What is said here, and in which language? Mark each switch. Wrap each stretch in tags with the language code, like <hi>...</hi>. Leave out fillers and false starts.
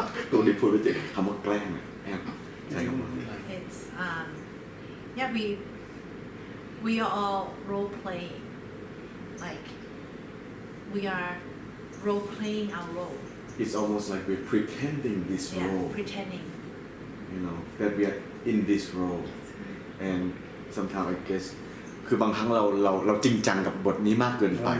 <th>ตัวนี้พูดไม่จริงคำว่าแกล้งแอบใช่ครับ</th> <en>It's yeah, we are all role playing, like we are role playing our role. It's almost like we're pretending this Yeah, role, pretending. you know, that we are in this role, and sometimes I guess</en> <th>คือบางครั้งเราจริงจังกับบทนี้มากเกินไป</th>